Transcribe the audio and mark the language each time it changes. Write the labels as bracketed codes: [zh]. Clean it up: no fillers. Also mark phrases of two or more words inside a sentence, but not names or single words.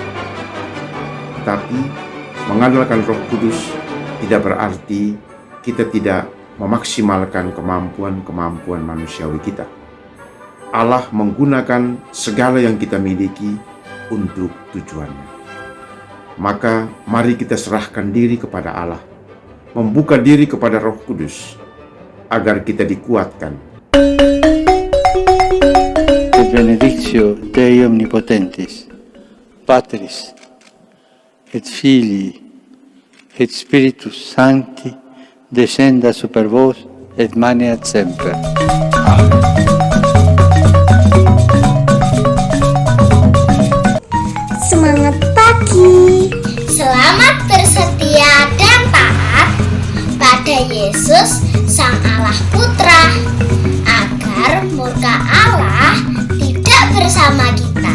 [id] Tetapi mengandalkan Roh Kudus tidak berarti kita tidak memaksimalkan kemampuan-kemampuan manusiawi kita. Allah menggunakan segala yang kita miliki untuk tujuannya. Maka mari kita serahkan diri kepada Allah, membuka diri kepada Roh Kudus, agar kita dikuatkan. [la] Et benedictio Dei omnipotentis, Patris, et Filii, et Spiritus Sancti, descenda super vos et maneat semper. Amen. [id] Semangat pagi. Selamat bersetia dan taat pada Yesus Sang Allah Putra, agar murka Allah tidak bersama kita.